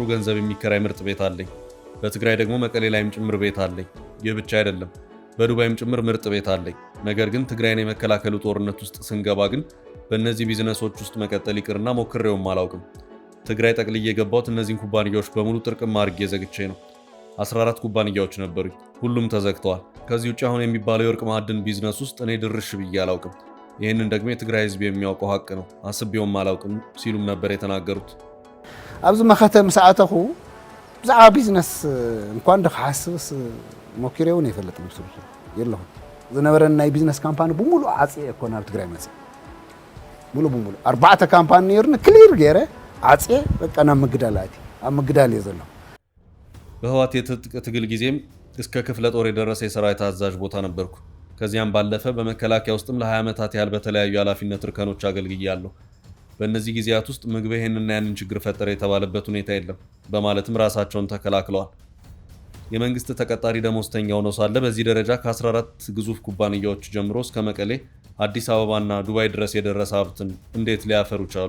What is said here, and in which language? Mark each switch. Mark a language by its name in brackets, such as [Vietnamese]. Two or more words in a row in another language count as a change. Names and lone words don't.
[Amharic] ገንዘብ የሚከራይ ምርጥ ቤት አለኝ። በትግራይ ደግሞ መቀሌ ላይም ጭምር ቤት አለኝ። ይህ ብቻ አይደለም፣ በዱባይም ጭምር ምርጥ ቤት አለኝ። ነገር ግን ትግራይን የመከላከሉ ጦርነት ውስጥ ስንገባ ግን በእነዚህ ቢዝነሶች ውስጥ መቀጠል ይቅርና ሞክሬውም አላውቅም። ትግራይ ጠቅልዬ የገባሁት እነዚህን ኩባንያዎች በሙሉ ጥርቅም አድርጌ ዘግቼ ነው። 14 ኩባንያዎች ነበሩኝ፣ ሁሉም ተዘግተዋል። ከዚህ ውጭ አሁን የሚባለው የወርቅ ማዕድን ቢዝነስ ውስጥ እኔ ድርሽ ብዬ አላውቅም። ይህንን ደግሞ የትግራይ ህዝብ የሚያውቀው ሀቅ ነው፣ አስቤውም አላውቅም ሲሉም ነበር የተናገሩት። [Tigrinya] ኣብዚ መኸተም ሰዓተኹ ብዛዕባ ቢዝነስ እንኳን ድክሓስብስ ሞኪረ እውን ኣይፈለጥን ብስሩቱ የለኹም ዝነበረን ናይ ቢዝነስ ካምፓኒ ብሙሉ ዓፅየ እኮ ናብ ትግራይ መፅእ ሙሉ ብሙሉ 4 ካምፓኒ ነይሩኒ ክሊር ገይረ ዓፅየ በቃ ናብ ምግዳል ኣትየ ኣብ ምግዳል እየ ዘለኹ። [Amharic] በህወሓት የትጥቅ ትግል ጊዜም እስከ ክፍለ ጦር የደረሰ የሰራዊት አዛዥ ቦታ ነበርኩ። ከዚያም ባለፈ በመከላከያ ውስጥም ለ20 ዓመታት ያህል በተለያዩ ኃላፊነት እርከኖች አገልግያለሁ። በእነዚህ ጊዜያት ውስጥ ምግበ ይህንና ያንን ችግር ፈጠረ የተባለበት ሁኔታ የለም በማለትም ራሳቸውን ተከላክለዋል። የመንግስት ተቀጣሪ ደሞዝተኛ ሆነው ሳለ በዚህ ደረጃ ከ14 ግዙፍ ኩባንያዎች ጀምሮ እስከ መቀሌ፣ አዲስ አበባና ዱባይ ድረስ የደረሰ ሀብትን እንዴት ሊያፈሩ ቻሉ?